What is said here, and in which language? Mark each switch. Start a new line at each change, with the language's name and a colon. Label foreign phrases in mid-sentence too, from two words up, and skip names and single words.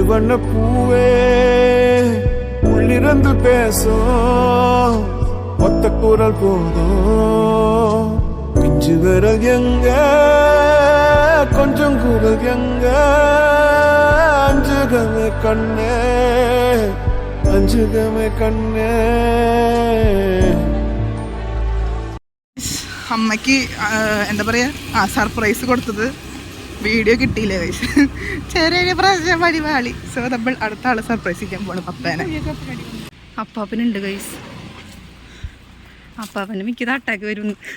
Tamil: வண்ண பூவே உள்ளிருந்து பேசும் ஒத்த குரல் போதும். பிஞ்சு விரல் எங்க கொஞ்சம் குரல் எங்க அஞ்சுகமே கண்ணே அஞ்சுகமே கண்ணே.
Malayalam: അമ്മയ്ക്ക് എന്താ പറയുക സർപ്രൈസ് കൊടുത്തത് വീഡിയോ കിട്ടിയില്ലേ വയസ്സ്, ചെറിയൊരു പ്രശ്നം പരിപാടി. സോ നമ്മൾ അടുത്ത ആളെ സർപ്രൈസ് ചെയ്യാൻ പോണു പപ്പേനെ. അപ്പാപ്പനുണ്ട് ഗൈസ്. അപ്പാപ്പന് മിക്കത് അറ്റാക്ക് വരും.